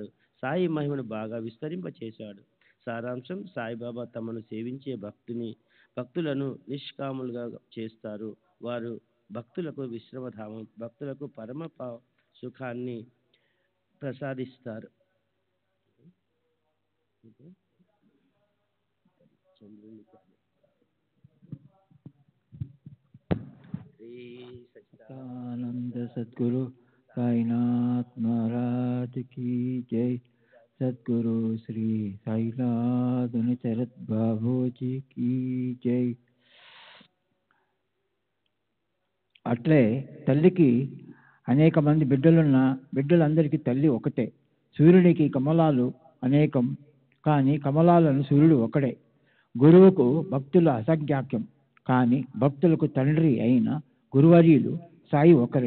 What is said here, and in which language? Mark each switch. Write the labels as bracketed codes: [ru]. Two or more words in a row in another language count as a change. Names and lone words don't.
[te] సాయి మహిమను బాగా విస్తరింపచేశాడు. సారాంశం: సాయిబాబా తమను సేవించే భక్తులను నిష్కాములుగా చేస్తారు. వారు భక్తులకు విశ్రమధామం, భక్తులకు పరమ సుఖాన్ని ప్రసాదిస్తారు. [hi] आनंद सद्गुरु साईनाथ महाराज की जय। सद्गुरु श्री साईनाथ चरत बाबू जी की जय। [te] అట్లే తల్లికి అనేక మంది బిడ్డలున్న బిడ్డలందరికీ తల్లి ఒకటే. సూర్యునికి కమలాలు అనేకం, కానీ కమలాలను సూర్యుడు ఒకడే. గురువుకు భక్తుల అసంఖ్యాక్యం, కానీ భక్తులకు తండ్రి అయిన గురువర్యులు సాయి ఒకరే.